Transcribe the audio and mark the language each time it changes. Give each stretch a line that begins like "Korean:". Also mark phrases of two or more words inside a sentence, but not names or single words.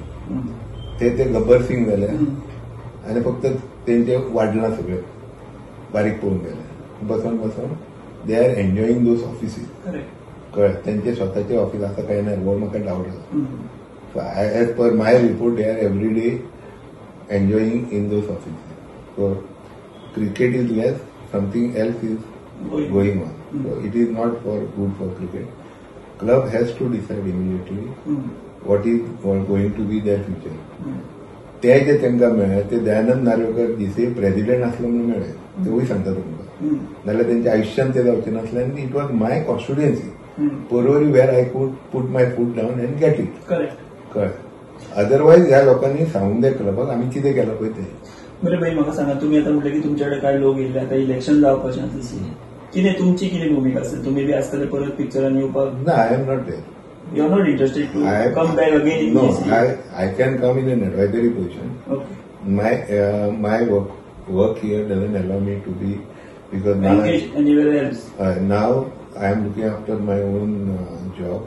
Konkani: ते गब्बर सिंग जाले आणि फक्त तेंचे वाडलां सगळे बारीक पळोवन गेले.
English: But soon they are enjoying those offices.
Konkani: कळ्ळें. त्यांचे स्वताचे ऑफिस आसा काय ना हो म्हाका डावट आसा.
English: So as per my report they are every day enjoying in those offices. So cricket is less something else is going on. So it is not for good for cricket. Club has to decide immediately what is going to be their future.
Konkani: ते जे तांकां मेळ्ळे ते दयानंद नार्वेकर जीसीए प्रेसिडेंट आसलो म्हणून मेळ्ळे. तेवूय सांगता तुमकां. नाल्यार तेंच्या आयुश्यान ते जावचें नासलें. आनी
English: it was my constituency Porvorim where I could put my foot down and get it.
Konkani: कळ्ळें. अदरवायज ह्या लोकांनी सांगूंक जाय क्लबाक आमी कितें केलां पळय तें. बरें भाई म्हाका सांगा तुमी आतां म्हटलें की तुमचे कडेन कांय लोक येयले आतां इलेक्शन जावपाचें आसा. कितें तुमची कितें भुमिका आसता. तुमी बी आसतले परत पिक्चरान येवपाक.
English: No I am not there. You are not interested to come back again in no, GCA? I can come in an advisory position. Okay. My work here doesn't allow me to be because now engaged anywhere else. Now I am looking after my own job.